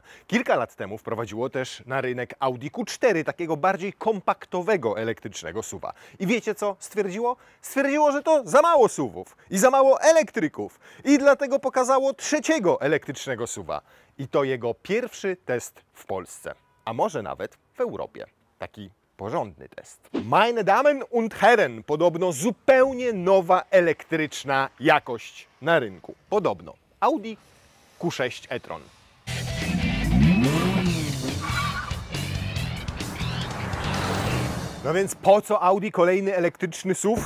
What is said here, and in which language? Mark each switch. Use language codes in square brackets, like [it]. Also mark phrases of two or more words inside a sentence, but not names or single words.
[pl] Kilka lat temu wprowadziło też na rynek Audi Q4, takiego bardziej kompaktowego elektrycznego SUV-a. I wiecie co stwierdziło? Stwierdziło, że to za mało SUV-ów i za mało elektryków. I dlatego pokazało trzeciego elektrycznego SUV-a. I to jego pierwszy test w Polsce, a może nawet w Europie. Taki porządny test. [de] Meine Damen und Herren, [pl] podobno zupełnie nowa elektryczna jakość na rynku. Podobno Audi Q6 e-tron. No więc po co Audi kolejny elektryczny SUV?